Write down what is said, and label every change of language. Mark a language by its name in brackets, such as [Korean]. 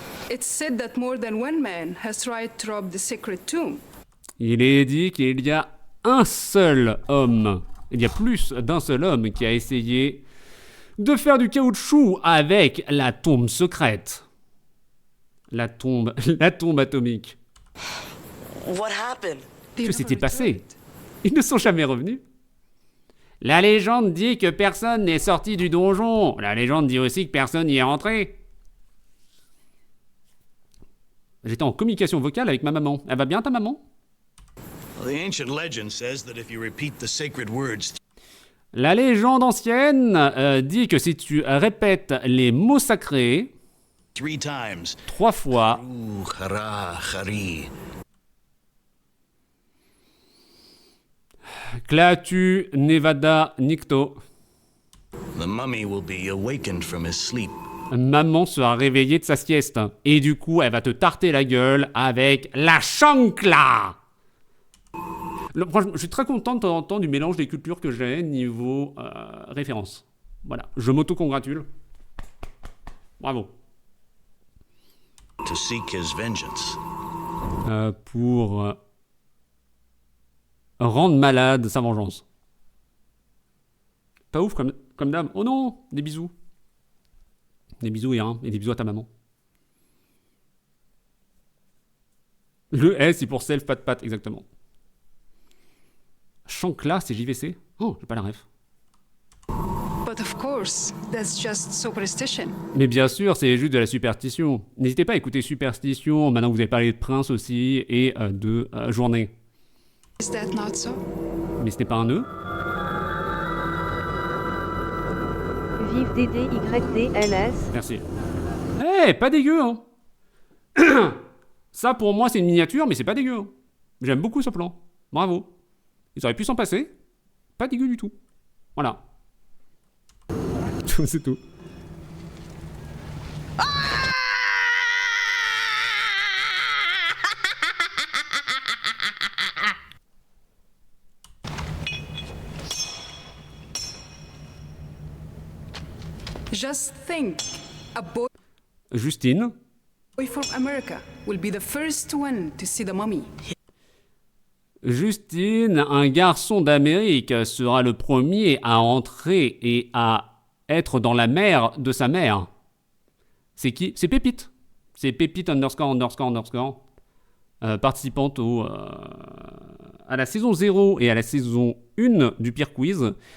[English] It's said that more than one man has tried to rob the sacred tomb. [French] Il est dit qu'il y a un seul homme. Il y a plus d'un seul homme qui a essayé de faire du caoutchouc avec la tombe secrète. La tombe atomique. [English] What happened? [French] Que s'est-il passé? Ils ne sont jamais revenus. La légende dit que personne n'est sorti du donjon. La légende dit aussi que personne n'y est rentré. J'étais en communication vocale avec ma maman. Elle va bien, ta maman? [English] Well, the ancient legend says that if you repeat the sacred words [French] La légende ancienne dit que si tu répètes les mots sacrés [English] 3 times, [French] 3 fois, Ooh, hara, hari, Klaatu, Nevada, Nikto, [English] the mummy will be awakened from his sleep. [French] maman sera réveillée de sa sieste. Et du coup, elle va te tarter la gueule avec la chancla. Franchement, je suis très content de temps en temps du mélange des cultures que j'ai niveau référence. Voilà, je m'auto-congratule. Bravo. [English] To seek his vengeance. [French] Pour rendre malade sa vengeance. Pas ouf comme dame. Oh non, des bisous. Des bisous et des bisous à ta maman. Le S, c'est pour [English] self pat pat, [French] exactement. Chancla, c'est JVC. Oh, j'ai pas la ref. [English] But of course, that's just superstition. [French] Mais bien sûr, c'est juste de la superstition. N'hésitez pas à écouter Superstition, maintenant que vous avez parlé de Prince aussi, et de Journée. [English] Is that not so? [French] Mais c'était pas un nœud? Vive DDYDLS. Merci. Eh, pas dégueu, hein. Ça, pour moi, c'est une miniature, mais c'est pas dégueu. Hein. J'aime beaucoup ce plan. Bravo. Ils auraient pu s'en passer. Pas dégueu du tout. Voilà. C'est tout. [English] Just think, a boy [French] Justine. [English] from America will be the first one to see the mummy. [French] Justine, un garçon d'Amérique, sera le premier à entrer et à être dans la mer de sa mère. C'est qui? C'est Pépite. C'est Pépite ____. Participante à la saison 0 et à la saison 1 du Pire Quiz.